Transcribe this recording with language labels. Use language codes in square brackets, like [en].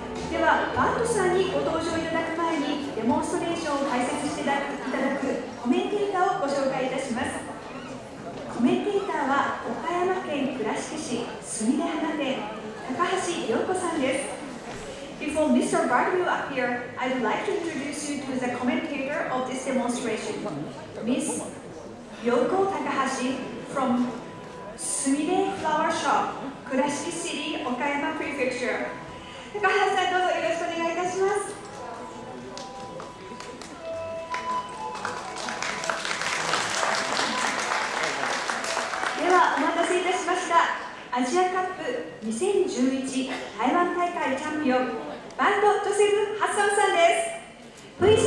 [ja] では、バートさんにご登場いただく前にデモンストレーションを解説していただくコメンテーターをご紹介いたします。コメンテーターは岡山県倉敷市すみれ花店高橋陽子さんです。 [en] Before Mr. Bart will appear, I would like to introduce you to the commentator of this demonstration, Miss Yoko Takahashi from Sumire Flower Shop, Kurashiki City, Okayama Prefecture。 [ja] 高橋さん、どうぞよろしくお願いいたします。では、お待たせいたしました。アジアカップ2011台湾大会チャンピオン、バート・ジョセフ・ハッサムさんです。